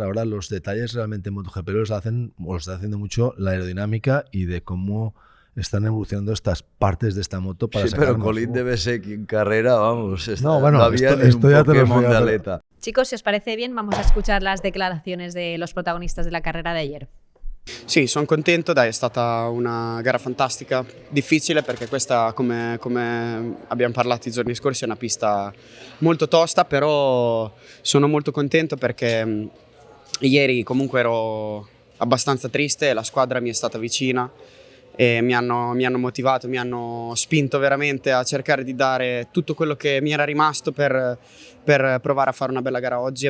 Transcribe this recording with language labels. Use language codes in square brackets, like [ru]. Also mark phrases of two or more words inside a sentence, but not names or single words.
[es] Ahora los detalles realmente en MotoGP los está haciendo mucho la aerodinámica y de cómo están evolucionando estas partes de esta moto para sacar pero Colin debe ser que en carrera, vamos, esto ya te lo Pokémon de aleta. Chicos, si os parece bien, vamos a escuchar las declaraciones de los protagonistas de la carrera de ayer. [it] Sì, sono contento, dai, è stata una gara fantastica, difficile perché questa, come abbiamo parlato i giorni scorsi, è una pista molto tosta, però sono molto contento perché ieri comunque ero abbastanza triste, la squadra mi è stata vicina e mi hanno motivato, mi hanno spinto veramente a cercare di dare tutto quello che mi era rimasto per provare a fare una bella gara oggi.